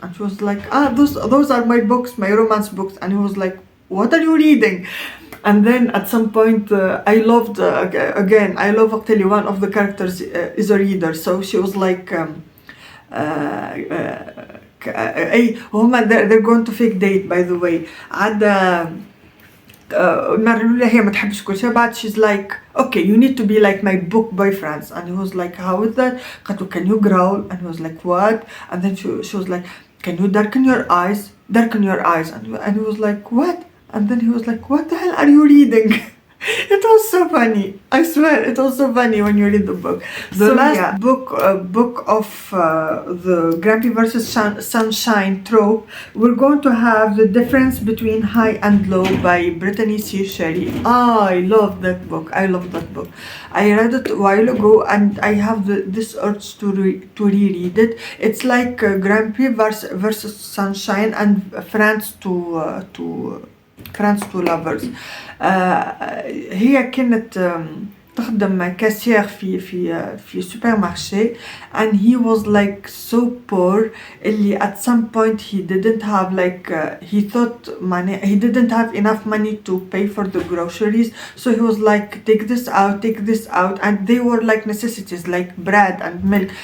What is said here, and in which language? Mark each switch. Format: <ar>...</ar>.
<en>And she was like, those are my books, my romance books. and he was like, what are you reading? and then at some point I loved again I love actually one of the characters is a reader. so she was like they're going to fake date by the way.</en> <ar>عاد مرة الأولى هي ما تحبش كل شيء. بعد</ar> <en>she's like okay you need to be like my book boyfriends. and he was like how is that?</en> <ar>قالت له</ar> <en>can you growl? and he was like what? and then she was like can you darken your eyes? and he was like what? and then he was like what the hell are you reading? It was so funny. I swear it was so funny when you read the book. The last book of the Grumpy versus Sunshine trope, we're going to have the difference between high and low by Brittany C. Sherry. I love that book. I read it a while ago and I have this urge to reread it. It's like Grumpy versus Sunshine and friends to lovers.</en> <ar>هي كانت تخدم كاسير في سوبر مارشي.</ar> <en>and he was like so poor</en> <ar>اللي</ar> <en>at some point he didn't have like he thought he didn't have enough money to pay for the groceries. so he was like take this out and they were like necessities like bread and milk.</en>